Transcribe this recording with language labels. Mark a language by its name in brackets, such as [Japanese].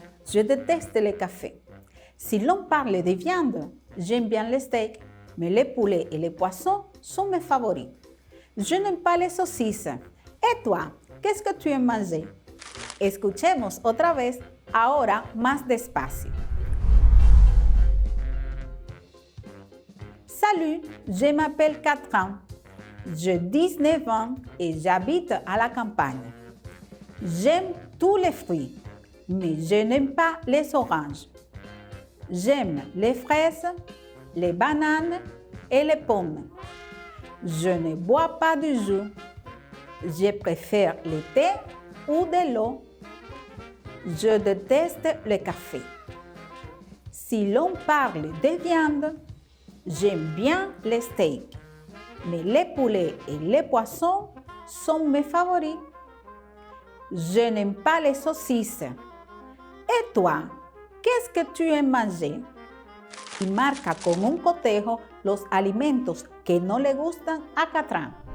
[French] Je déteste le café. Si l'on parle de viande, j'aime bien les steaks, mais les poulets et les poissons sont mes favoris. Je n'aime pas les saucisses. Et toi, qu'est-ce que tu aimes manger? [Spanish] Escuchemos otra vez, ahora más despacio. [French] Salut, je m'appelle Catherine. J'ai 19 ans et j'habite à la campagne. J'aime tous les fruits, mais je n'aime pas les oranges. J'aime les fraises, les bananes et les pommes. Je ne bois pas de jus. Je préfère le thé ou de l'eau. Je déteste le café. Si l'on parle de viande, j'aime bien les steaks, mais les poulets et les poissons sont mes favoris. Je n'aime pas les saucisses. Et toi, qu'est-ce que tu aimes manger? [Spanish] Y marca con un cotejo los alimentos que no le gustan a Catherine.